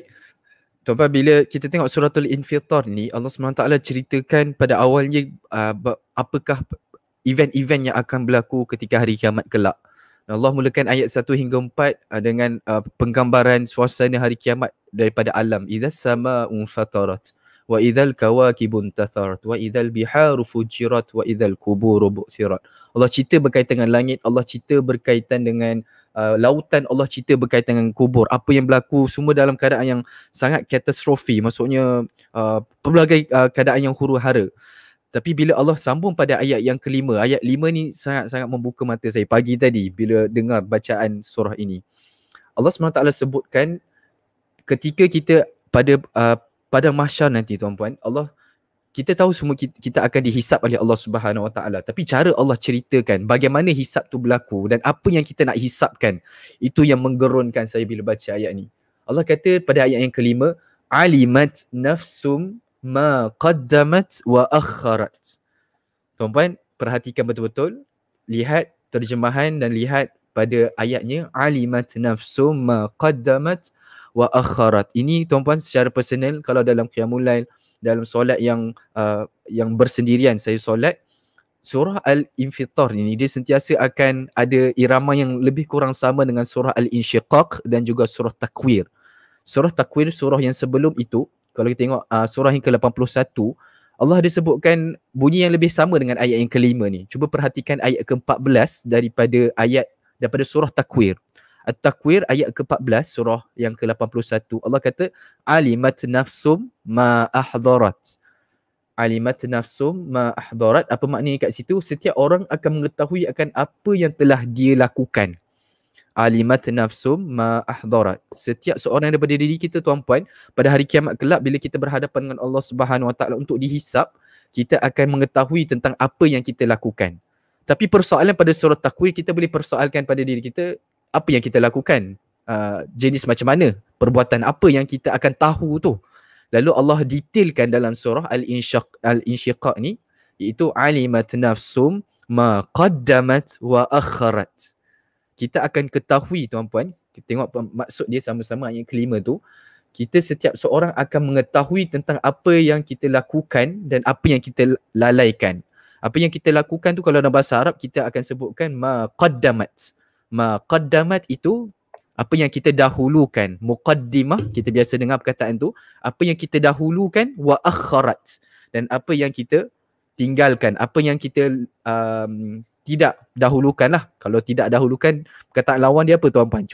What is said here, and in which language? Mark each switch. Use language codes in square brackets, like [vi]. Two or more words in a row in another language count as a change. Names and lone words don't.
[ms] Tuan-tuan, bila kita tengok suratul Infitar ni, Allah SWT ceritakan pada awalnya apakah event-event yang akan berlaku ketika hari kiamat kelak. Allah mulakan ayat 1 hingga 4 dengan penggambaran suasana hari kiamat daripada alam. [ar] إِذَا السَّمَاءُ انْفَطَرَتْ وَإِذَا الْكَوَاكِبُ انْتَثَرَتْ وَإِذَا الْبِحَارُ فُجِّرَتْ وَإِذَا الْقُبُورُ بُعْثِرَتْ. [ms] Allah cerita berkaitan dengan langit, Allah cerita berkaitan dengan lautan, Allah cerita berkaitan dengan kubur. Apa yang berlaku semua dalam keadaan yang sangat katastrofi, maksudnya pelbagai keadaan yang huru-hara. Tapi bila Allah sambung pada ayat yang ke-5, ayat 5 ni sangat-sangat membuka mata saya pagi tadi bila dengar bacaan surah ini. Allah SWT sebutkan ketika kita pada mahsyar nanti tuan-puan, kita tahu semua kita akan dihisap oleh Allah [ar] سبحانه وتعالى. [ms] Tapi cara Allah ceritakan bagaimana hisap tu berlaku dan apa yang kita nak hisapkan, itu yang menggerunkan saya bila baca ayat ni. Allah kata pada ayat yang kelima, [ar] عَلِمَتْ نَفْسٌ مَا قَدَّمَتْ وَأَخَّرَتْ. [ms] Tuan-puan, perhatikan betul-betul, lihat terjemahan dan lihat pada ayatnya, [ar] عَلِمَتْ نَفْسٌ مَا قَدَّمَتْ وَأَخَّرَتْ. [ms] Ini tuan-puan secara personal, kalau dalam [ar] قيام الليل, [ms] dalam solat yang bersendirian saya solat, surah Al-Infitar ini dia sentiasa akan ada irama yang lebih kurang sama dengan surah Al-Insyiqaq dan juga surah Takwir. Surah Takwir, surah yang sebelum itu, kalau kita tengok surah yang ke-81, Allah ada sebutkan bunyi yang lebih sama dengan ayat yang kelima ni. Cuba perhatikan ayat ke-14 daripada surah Takwir. At-Takwir ayat ke-14 surah yang ke-81, Allah kata [ar] عَلِمَتْ نَفْسٌ مَا أَحْضَرَتْ. عَلِمَتْ نَفْسٌ مَا أَحْضَرَتْ, [ms] apa maknanya kat situ? Setiap orang akan mengetahui akan apa yang telah dia lakukan. [ar] عَلِمَتْ نَفْسٌ مَا أَحْضَرَتْ. [ms] Setiap seorang daripada diri kita tuan-puan, pada hari kiamat kelak bila kita berhadapan dengan Allah [ar] سبحانه وتعالى [ms] untuk dihisap, kita akan mengetahui tentang apa yang kita lakukan. Tapi persoalan pada surah Takwir, kita boleh persoalkan pada diri kita, apa yang kita lakukan, jenis macam mana, perbuatan apa yang kita akan tahu tu. Lalu Allah detailkan dalam surah Al-Insyiqaq ni, iaitu [ar] عَلِمَتْ نَفْسٌ مَا قَدَّمَتْ وَأَخَّرَتْ. [ms] Kita akan ketahui tuan-puan, kita tengok maksud dia sama-sama ayat kelima tu, kita setiap seorang akan mengetahui tentang apa yang kita lakukan dan apa yang kita lalaikan. Apa yang kita lakukan tu kalau dalam bahasa Arab kita akan sebutkan [ar] مَا قَدَّمَتْ. مَا قَدَّمَتْ [ms] itu apa yang kita dahulukan. Muqaddimah, kita biasa dengar perkataan tu, apa yang kita dahulukan, [ar] وَأَخَّرَتْ, [ms] dan apa yang kita tinggalkan, apa yang kita tidak dahulukan lah. Kalau tidak dahulukan, perkataan lawan dia apa tuan-puan?